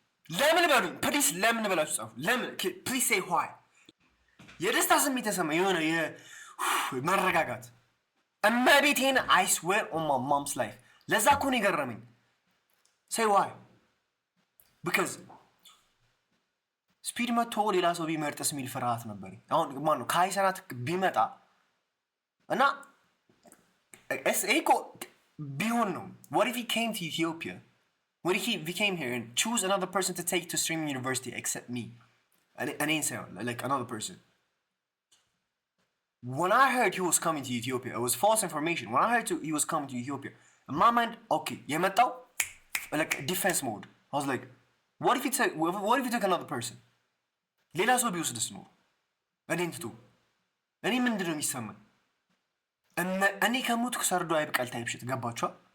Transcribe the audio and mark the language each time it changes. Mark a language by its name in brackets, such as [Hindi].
[Amharic] ለምን በሉኝ ፕሊስ ለምን ብላችሁ ጻፉ። ለምን ፕሊስ [English] say why [Amharic] የደስታ ስሜት ተሰማኝ የሆነ መረጋጋት እመቤቴን [English] I swear on my mom's life [Amharic] ለዛ እኮ ነው የገረመኝ። say why because ስፒድ መጥቶ ሌላ ሰው ቢመርጥስ የሚል ፍርሃት ነበር። አሁን ማን ነው ካይሰናት ቢመጣ እና ኤኮ ቢሆን ነው [English] what if he came to Ethiopia? What if he came here and choose another person to take to streaming university except me? An insane, like another person. When I heard he was coming to Ethiopia, it was false information. When I heard he was coming to Ethiopia, in my mind, okay, [Amharic] የመጣው [English] like defense mode. I was like, what if he took another person? [Amharic] ሌላ ሰው ቢወስድስ ነው እኔን ትቶ እኔ ምንድን ነው የሚሰማኝ? እኔ ከሞት ሰርዶ አይብቃል ታይፕሽት ገባችኋ?